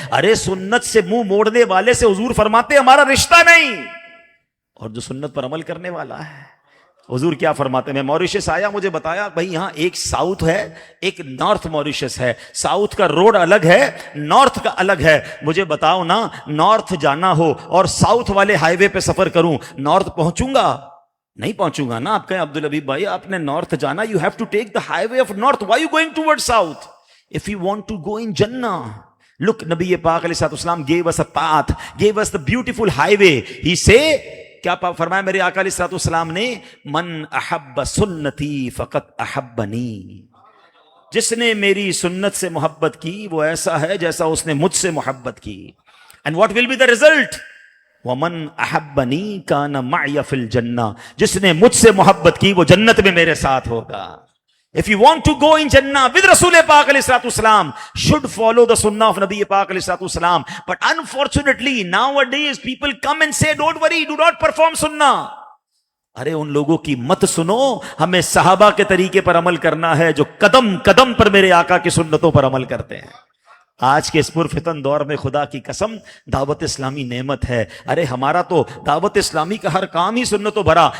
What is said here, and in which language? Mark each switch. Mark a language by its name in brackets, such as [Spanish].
[Urdu] ارے سنت سے منہ موڑنے والے سے حضور فرماتے ہمارا رشتہ نہیں, اور جو سنت پر عمل کرنے والا ہے, حضور کیا فرماتے ہیں؟ میں موریشس آیا, مجھے بتایا بھائی یہاں ایک ساؤتھ ہے ایک نارتھ موریشس ہے, ساؤتھ کا روڈ الگ ہے نارتھ کا الگ ہے. مجھے بتاؤ نا, نارتھ جانا ہو اور ساؤتھ والے ہائی وے پہ سفر کروں, نارتھ پہنچوں گا؟ نہیں پہنچوں گا نا. آپ کہیں عبدالحبیب بھائی آپ نے نارتھ جانا, [English] You have to take the highway of north, why you going toward south if you want to go in جنہ. Look, نبی پاک علیہ السلام gave us a path, gave us the beautiful highway. He say, [Urdu] کیا فرمایا میرے آقا علیہ الصلوۃ والسلام نے, [Arabic] من احب سنتی فقط احبنی, [Urdu] جس نے میری سنت سے محبت کی وہ ایسا ہے جیسا اس نے مجھ سے محبت کی. [English] And what will be the result? [Arabic] ومن احبنی کان معی فی الجنہ, [Urdu] جس نے مجھ سے محبت کی وہ جنت میں میرے ساتھ ہوگا. [English] If you want to go in Jannah with Rasul Pak alayhi salatu wasalam, should follow the sunnah of Nabi Pak alayhi salatu wasalam. But unfortunately nowadays people come and say don't worry, do not perform sunnah. [Urdu] ارے ان لوگوں کی مت سنو, ہمیں صحابہ کے طریقے پر عمل کرنا ہے جو قدم قدم پر میرے آقا کی سنتوں پر عمل کرتے ہیں. آج کے اس پرفتن دور میں خدا کی قسم دعوت اسلامی نعمت ہے. ارے ہمارا تو دعوت اسلامی کا ہر کام ہی سنتوں بھرا.